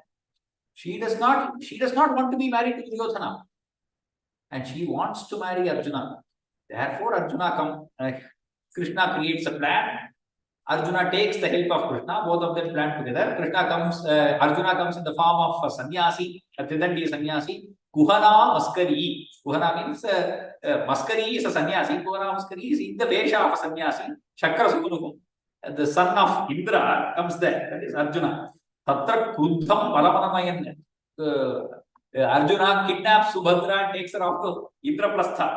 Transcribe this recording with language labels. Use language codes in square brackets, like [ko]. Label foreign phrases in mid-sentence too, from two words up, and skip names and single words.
[en] She does not want to be married to Duryodhana, and she wants to marry Arjuna. Therefore, Krishna creates a plan. Arjuna takes the help of Krishna. Both of them plan together. Arjuna comes in the form of a sannyasi, a Tridandi sannyasi. [sa] Kuhana Maskari. [en] Kuhana means Maskari is a sannyasi. [sa] Kuhana Maskari [en] is in the Vesha of a sannyasi. [sa] Shakrasunuhum. [en] The son of Indra comes there. That is Arjuna. [sa] Tatra Kruddham Balamanamayan. [en] Arjuna kidnaps Subhadra and takes her off to Indraprastha.